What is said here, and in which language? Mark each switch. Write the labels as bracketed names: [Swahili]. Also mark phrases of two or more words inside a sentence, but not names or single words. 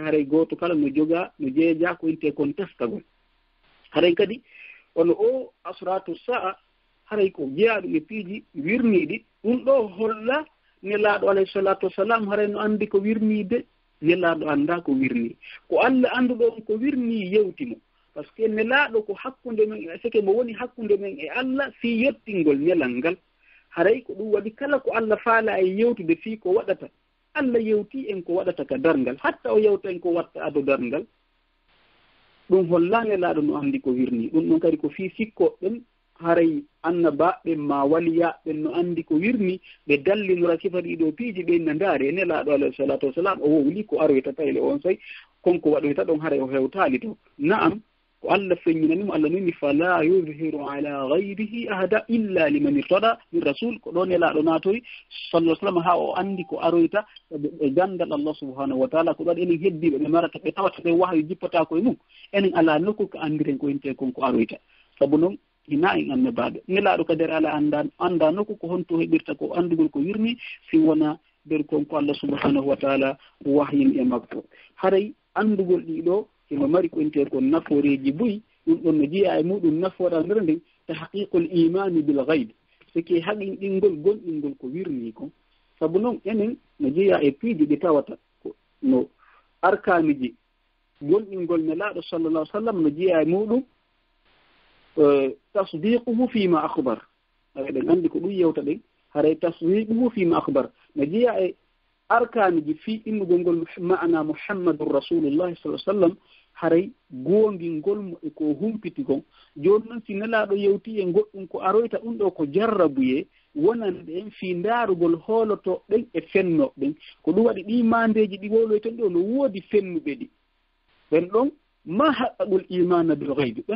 [Fula] haray gooto kala no jogaa no jeeja ko inte kon testagol haray kadi ono o asratu saa haray ko jeyaɗum e piiji wirniiɗi ɗum ɗo holla nelaaɗo [Arabic] عليه الصلاة والسلام [Fula] haray no anndi ko wirniide nelaaɗo annda ko wirnii ko Allah annduɗo on ko wirnii yewtimo [French] par ce que [Fula] nelaaɗo ko hakkunde men seke mo woni hakkunde men e Allah fii yettingol nelal ngal haray ko ɗum waɗi kala ko Allah faala e yewtude fii ko waɗata Allah yewtii en ko waɗata ka darngal hatta o yewta en ko watta ado darngal ɗum holla nelaaɗo no anndi ko wirnii ɗum ɗon kadi ko fii sikkoɓɓen haray annabaɓen ma waliyaɓen no anndi ko wirni ɓe dallinora sifa ɗiɗo piiji ɓenna ndaari e nelaaɗo [Arabic] عليه الصلاة والسلام [Fula] o wowli ko aroyta tayle on say konko waɗoyta ɗon haray o hewtaali to na'am ko Allah feññinanimo Allah nini [Arabic] فلا يظهر على غيره أحدا إلا من ارتضى من رسول [Fula] ko ɗo nelaaɗo naatoy [Arabic] صلى الله عليه وسلم [Fula] ha o anndi ko aroyta e gandal Allah subhanahu [Arabic] وتعالى [Fula] ko ɗon enen heddiɓe ɓe marata ɓe tawata ɓe wahyo jippata koye mum enen ala nokku ko anndiren ko inte konko aroyta sabu noon hina en annabaɓe nelaaɗo kadi ala annda nokku ko honto heɓirta ko anndugol ko wirni si wona nder konko Allah [Arabic] سبحانه وتعالى [Fula] wahyin e makko haray anndugol ɗiɗo imo mari ko inte kon nafooreji boyi ɗum ɗon no jeeya e muɗum nafoɗa nder nden [Arabic] تحقيق الإيمان بالغيب [Fula] siki haqiqingol gonɗingol ko wirni ko sabu noon enen no jeeya e piiji ɗi tawata no arkaniji gonɗingol nelaaɗo [Arabic] صلى الله عليه وسلم [Fula] no jeeya e muɗum [Arabic] تصديقه فيما أخبر [Fula] eɗen anndi ko ɗum yewta ɗen haray [Arabic] تصديقه فيما أخبر [Fula] no jeeya e arkaniji fi innugol ngol ma'ana [Arabic] محمد رسول الله صلى الله عليه وسلم [Fula] haray goongingol mo e ko humpiti kon jooni noon si nelaaɗo yewti e goɗɗum ko aroyta ɗum ɗo ko jarrabuye wonande en fii ndaarugol hooloto ɗen e fennoɓe ɗen ko ɗum waɗi ɗi mandeji ɗi wowloyten ɗo no woodi fennuɓe ɗi ɓen ɗon ma haqqagol [Arabic] الإيمان بالغيب [Fula] ɓen